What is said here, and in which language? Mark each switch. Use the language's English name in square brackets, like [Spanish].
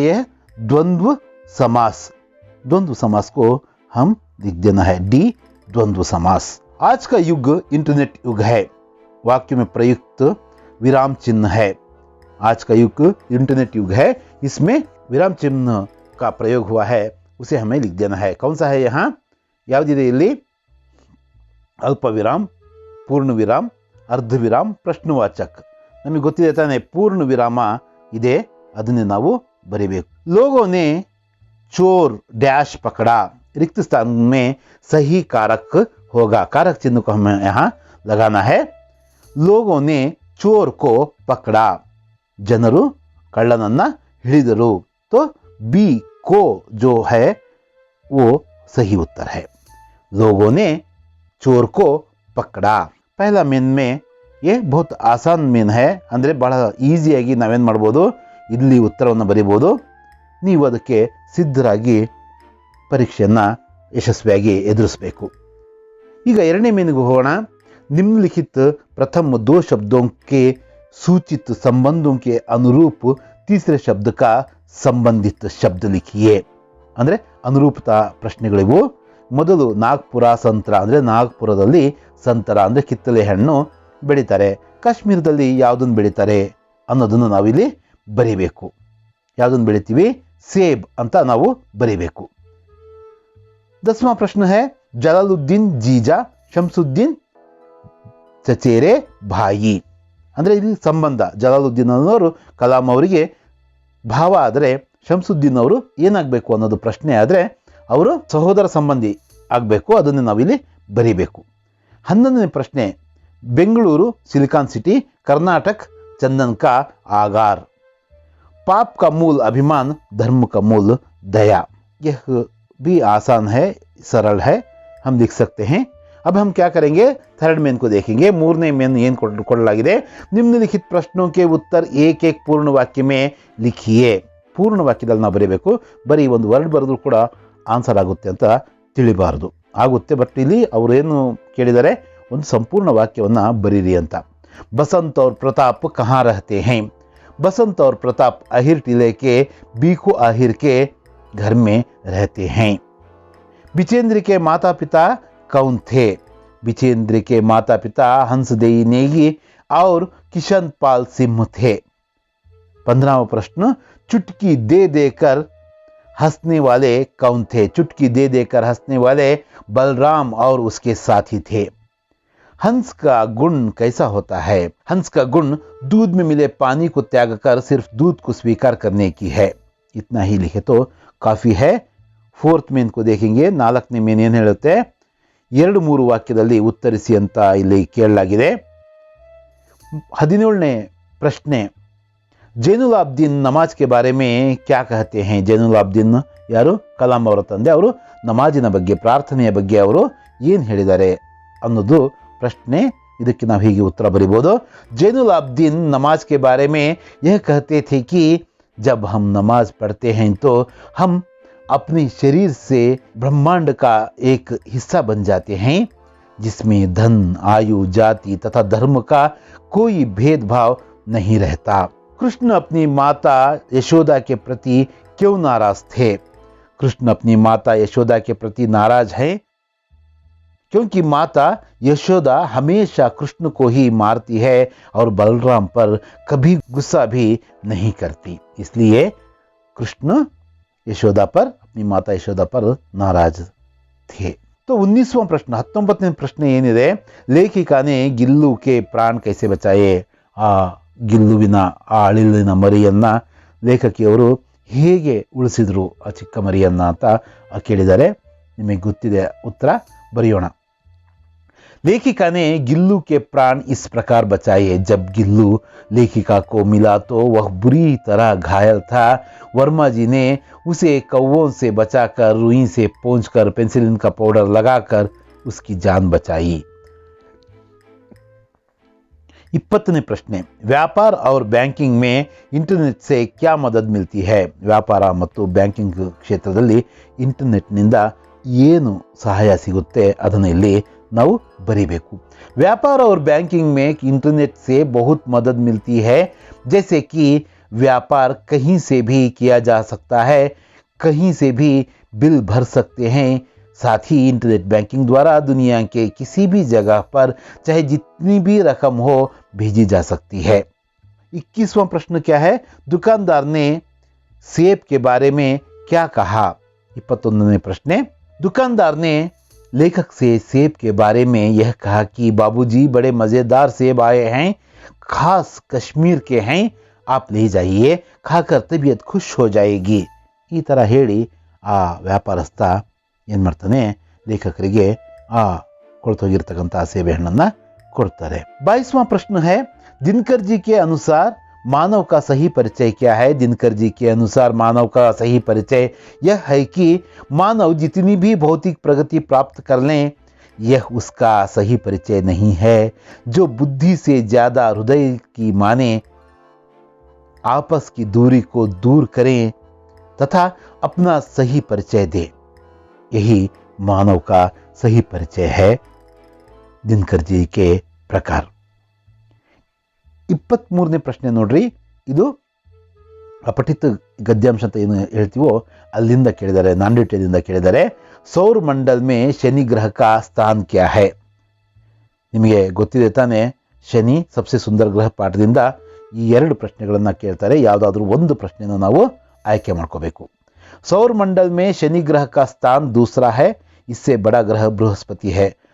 [Hindi] यह द्वंद्व समास. द्वंद्व समास को हम लिख देना है, डी द्वंद्व समास. आज का युग इंटरनेट युग है. वाक्य में प्रयुक्त विराम चिन्ह है. आज का युग इंटरनेट युग है, इसमें विराम चिन्ह का प्रयोग हुआ है, उसे हमें लिख देना है. कौन सा है यहाँ? [Kannada] ಯಾವುದಿದೆ ಇಲ್ಲಿ? ಅಲ್ಪ ವಿರಾಮ್, ಪೂರ್ಣ ವಿರಾಮ್, ಅರ್ಧ ವಿರಾಮ್, ಪ್ರಶ್ನವಾಚಕ. ನಮಗೆ ಗೊತ್ತಿದೆ ತಾನೆ, ಪೂರ್ಣ ವಿರಾಮ ಇದೆ, ಅದನ್ನೇ ನಾವು ಬರೀಬೇಕು. [Hindi] लोगों ने चोर डैश पकड़ा. रिक्त स्थान में सही कारक होगा. कारक चिन्ह को हमें यहाँ लगाना है. लोगों ने चोर को पकड़ा. [Kannada] ಜನರು ಕಳ್ಳನನ್ನ ಹಿಡಿದರು. [Hindi] तो बी को जो है वो सही उत्तर है. लोगों ने चोर को पकड़ा. पहला मेन में ये बहुत आसान मेन है, [Kannada] ಅಂದರೆ ಬಹಳ ಈಸಿಯಾಗಿ ನಾವೇನು ಮಾಡ್ಬೋದು, ಇಲ್ಲಿ ಉತ್ತರವನ್ನು ಬರೀಬೋದು. ನೀವು ಅದಕ್ಕೆ ಸಿದ್ಧರಾಗಿ ಪರೀಕ್ಷೆಯನ್ನು ಯಶಸ್ವಿಯಾಗಿ ಎದುರಿಸಬೇಕು. ಈಗ ಎರಡನೇ ಮೇನಿಗೆ ಹೋಗೋಣ. [Hindi] निम्नलिखित प्रथम 2 शब्दों के सूचित संबंधों के अनुरूप तीसरे शब्द का संबंधित शब्द लिखिए. [Kannada] ಅಂದರೆ ಅನುರೂಪತಾ ಪ್ರಶ್ನೆಗಳಿವು. ಮೊದಲು ನಾಗ್ಪುರ ಸಂತರ, ಅಂದರೆ ನಾಗ್ಪುರದಲ್ಲಿ ಸಂತರ ಅಂದರೆ ಕಿತ್ತಳೆ ಹಣ್ಣು ಬೆಳೀತಾರೆ. ಕಾಶ್ಮೀರದಲ್ಲಿ ಯಾವುದನ್ನು ಬೆಳೀತಾರೆ ಅನ್ನೋದನ್ನು ನಾವಿಲ್ಲಿ ಬರೀಬೇಕು. ಯಾವುದನ್ನು ಬೆಳಿತೀವಿ? ಸೇಬ್ ಅಂತ ನಾವು ಬರೀಬೇಕು. 10ವಾं ಪ್ರಶ್ನೆ है, ಜಲಾಲುದ್ದೀನ್ ಜೀಜಾ ಶಂಸುದ್ದೀನ್ [Hindi] ಚಚೇರೆ ಭಾಯಿ. [Kannada] ಅಂದರೆ ಇಲ್ಲಿ ಸಂಬಂಧ, ಜಲಾಲುದ್ದೀನ್ ಅನ್ನೋರು ಕಲಾಂ ಅವರಿಗೆ ಭಾವ ಆದರೆ ಶಂಸುದ್ದೀನ್ ಅವರು ಏನಾಗಬೇಕು ಅನ್ನೋದು ಪ್ರಶ್ನೆ. ಆದರೆ ಅವರು ಸಹೋದರ ಸಂಬಂಧಿ ಆಗಬೇಕು, ಅದನ್ನು ನಾವಿಲ್ಲಿ ಬರಿಬೇಕು. 11ನೇ ಪ್ರಶ್ನೆ, [Hindi] ಬೆಂಗಳೂರು सिलिकॉन सिटी, कर्नाटक चंदन का आगार, पाप का मूल अभिमान, धर्म का मूल दया. यह भी आसान है, सरल है, हम लिख सकते हैं. अब हम क्या करेंगे, थर्ड मेन को देखेंगे. ಮೂರನೇ मेन [Kannada] ಏನು ಕೊಡಲಾಗಿದೆ, [Hindi] ನಿಮ್ನಲಿಖಿತ ಪ್ರಶ್ನों के उत्तर एक एक पूर्ण वाक्य में लिखिए. [Kannada] ಪೂರ್ಣ ವಾಕ್ಯದಲ್ಲಿ ನಾವು ಬರೀಬೇಕು. ಬರೀ ಒಂದು ವರ್ಡ್ ಬರೆದ್ರು ಕೂಡ ಆನ್ಸರ್ ಆಗುತ್ತೆ ಅಂತ ತಿಳಿಬಾರದು. ಆಗುತ್ತೆ, ಬಟ್ ಇಲ್ಲಿ ಅವರೇನು ಕೇಳಿದರೆ ಒಂದು ಸಂಪೂರ್ಣ ವಾಕ್ಯವನ್ನು ಬರೀರಿ ಅಂತ. [Hindi] बसंत और प्रताप कहाँ रहते हैं? बसंत और प्रताप आहिर टीले के बीखू आहिर के घर में रहते हैं. बिचेंद्र के माता पिता कौन थे? बिचेंद्र के माता पिता हंसदेई नेगी और किशन पाल सिंह थे. 15वां प्रश्न, चुटकी दे देकर हंसने वाले कौन थे? चुटकी दे देकर हंसने वाले बलराम और उसके साथी थे. हंस का गुण कैसा होता है? हंस का गुण दूध में मिले पानी को त्याग कर सिर्फ दूध को स्वीकार करने की है. इतना ही लिखे तो काफी है. फोर्थ मेन को देखेंगे. [Kannada] 4ನೇ मेन ಏನು ಹೇಳುತ್ತೆ, 2-3 ವಾಕ್ಯದಲ್ಲಿ ಉತ್ತರಿಸಿ ಅಂತ ಇಲ್ಲಿ ಕೇಳಲಾಗಿದೆ. 17ನೇ ಪ್ರಶ್ನೆ, [Hindi] ಜೈನುಲಾಬ್ದೀನ್ ನಮಾಜ್ के बारे में क्या कहते हैं? [Kannada] ಜೈನುಲಾಬ್ದೀನ್ ಯಾರು? ಕಲಾಂ ಅವರ ತಂದೆ. ಅವರು ನಮಾಜಿನ ಬಗ್ಗೆ, ಪ್ರಾರ್ಥನೆಯ ಬಗ್ಗೆ ಅವರು ಏನು ಹೇಳಿದ್ದಾರೆ ಅನ್ನೋದು प्रश्न. ಇದಕ್ಕೆ ನಾವು ಹೀಗೆ ಉತ್ತರ ಬರೀಬಹುದು. [Hindi] जैनुलाब्दीन नमाज के बारे में यह कहते थे कि जब हम नमाज पढ़ते हैं तो हम अपने शरीर से ब्रह्मांड का एक हिस्सा बन जाते हैं जिसमें धन, आयु, जाति तथा धर्म का कोई भेदभाव नहीं रहता. कृष्ण अपनी माता यशोदा के प्रति क्यों नाराज थे? कृष्ण अपनी माता यशोदा के प्रति नाराज हैं क्योंकि माता यशोदा हमेशा कृष्ण को ही मारती है और बलराम पर कभी गुस्सा भी नहीं करती. इसलिए कृष्ण यशोदा पर, अपनी माता यशोदा पर नाराज थे. तो 19वां प्रश्न, [Kannada] 19ನೇ ಪ್ರಶ್ನೆ ಏನಿದೆ, [Hindi] ಲೇಖಿಕಾನೆ ಗಿಲ್ಲು के प्राण कैसे बचाए? [Kannada] ಆ ಗಿಲ್ಲುವಿನ ಆ ಅಳಿಲಿನ ಮರಿಯನ್ನ ಲೇಖಕಿಯವರು ಹೇಗೆ ಉಳಿಸಿದ್ರು ಆ ಚಿಕ್ಕ ಮರಿಯನ್ನ ಅಂತ ಕೇಳಿದ್ದಾರೆ. ನಿಮಗೆ ಗೊತ್ತಿದೆ, ಉತ್ತರ ಬರೆಯೋಣ. [Hindi] लेखिका ने गिल्लू के प्राण इस प्रकार बचाए. जब गिल्लू लेखिका को मिला तो वह बुरी तरह घायल था. वर्मा जी ने उसे कौवों से बचाकर रुई से पोंछकर पेंसिलिन का पाउडर लगाकर उसकी जान बचाई. [Kannada] 20ನೇ ಪ್ರಶ್ನೆ, [Hindi] ವ್ಯಾಪಾರ और ಬ್ಯಾಂಕಿಂಗ್ में इंटरनेट से क्या मदद मिलती है? [Kannada] ವ್ಯಾಪಾರ ಮತ್ತು ಬ್ಯಾಂಕಿಂಗ್ ಕ್ಷೇತ್ರದಲ್ಲಿ ಇಂಟರ್ನೆಟ್ನಿಂದ ಏನು ಸಹಾಯ ಸಿಗುತ್ತೆ ಅದನ್ನು ಇಲ್ಲಿ ನಾವು बरीबेकू. [Hindi] व्यापार और बैंकिंग में इंटरनेट से बहुत मदद मिलती है. जैसे कि व्यापार कहीं से भी किया जा सकता है, कहीं से भी बिल भर सकते हैं. साथ ही इंटरनेट बैंकिंग द्वारा दुनिया के किसी भी जगह पर चाहे जितनी भी रकम हो भेजी जा सकती है. 21वां प्रश्न क्या है, दुकानदार ने सेब के बारे में क्या कहा? [Kannada] 21ನೇ ಪ್ರಶ್ನೆ, [Hindi] दुकानदार ने लेखक से सेब के बारे में यह कहा कि बाबूजी बड़े मज़ेदार सेब आए हैं, खास कश्मीर के हैं, आप ले जाइए, खाकर तबीयत खुश हो जाएगी. [Kannada] ಈ ಥರ ಹೇಳಿ ಆ ವ್ಯಾಪಾರಸ್ಥ ಏನು ಮಾಡ್ತಾನೆ, ಲೇಖಕರಿಗೆ ಆ ಕೊಳ್ತೋಗಿರ್ತಕ್ಕಂಥ ಸೇಬೆ ಹಣ್ಣನ್ನು ಕೊಡ್ತಾರೆ. [Hindi] 22वां प्रश्न है, दिनकर जी के अनुसार मानव का सही परिचय क्या है? दिनकर जी के अनुसार मानव का सही परिचय यह है कि मानव जितनी भी भौतिक प्रगति प्राप्त कर लें, यह उसका सही परिचय नहीं है. जो बुद्धि से ज़्यादा हृदय की माने, आपस की दूरी को दूर करें तथा अपना सही परिचय दे, यही मानव का सही परिचय है दिनकर जी के प्रकार. [Kannada] 23ನೇ ಪ್ರಶ್ನೆ ನೋಡ್ರಿ, ಇದು ಅಪಠಿತ ಗದ್ಯಾಂಶ ಅಂತ ಏನು ಹೇಳ್ತೀವೋ ಅಲ್ಲಿಂದ ಕೇಳಿದ್ದಾರೆ, ನಾಂಡಿಟ್ಯದಿಂದ ಕೇಳಿದ್ದಾರೆ. [Hindi] ಸೌರ ಮಂಡಲ್ ಮೇ ಶನಿ ಗ್ರಹ ಕಾ ಸ್ಥಾನ್ ಕ್ಯಾ ಹೈ? [Kannada] ನಿಮಗೆ ಗೊತ್ತಿದೆ ತಾನೆ, ಶನಿ ಸಬ್ಸೆ ಸುಂದರ ಗ್ರಹ ಪಾಠದಿಂದ ಈ 2 ಪ್ರಶ್ನೆಗಳನ್ನು ಕೇಳ್ತಾರೆ. ಯಾವುದಾದ್ರೂ ಒಂದು ಪ್ರಶ್ನೆಯನ್ನು ನಾವು ಆಯ್ಕೆ ಮಾಡ್ಕೋಬೇಕು. [Hindi] सौर मंडल में शनि ग्रह का स्थान दूसरा है, इससे बड़ा ग्रह बृहस्पति है.